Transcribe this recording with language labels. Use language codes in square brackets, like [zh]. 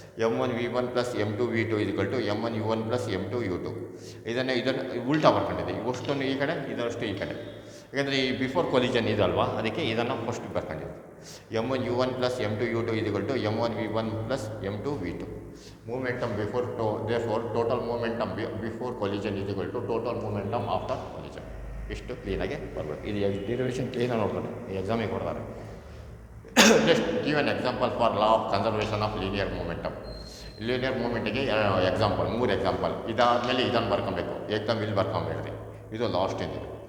[en] m1v1 plus m2v2 is equal to m1u1 plus m2u2. [kn] ಇದನ್ನು ಉಲ್ಟಾ ಬರ್ಕೊಂಡಿದೆ, ಇವಷ್ಟನ್ನು ಈ ಕಡೆ ಇದರಷ್ಟು ಈ ಕಡೆ, ಯಾಕಂದರೆ ಈ ಬಿಫೋರ್ ಕೊಲಿಜನ್ ಇದಲ್ವಾ, ಅದಕ್ಕೆ ಇದನ್ನು first ಬರ್ಕೊಂಡಿದೆ. [en] m1u1 plus m2u2 is equal to m1v1 plus m2v2. momentum before therefore total momentum before collision is equal to total momentum after collision. [kn] ಇಷ್ಟು ಕ್ಲೀನಾಗಿ ಬರಬೇಕು. ಇದು ಡಿರೈವೇಷನ್ ಕ್ಲೀನಾಗಿ ನೋಡ್ಕೊಂಡು ಈ ಎಕ್ಸಾಮಿಗೆ ಕೊಡ್ತಾರೆ. [en] Next give an example for law of conservation of linear momentum. [kn] Linear ಮೂಮೆಂಟಿಗೆ example 3 example. ಇದಾದಮೇಲೆ ಇದನ್ನು ಬರ್ಕೊಬೇಕು, ಏಕದಮ್ ಇಲ್ಲಿ ಬರ್ಕೊಂಬೇಡ್ರಿ, ಇದು ಲಾಸ್ಟ್ ಇದೆ.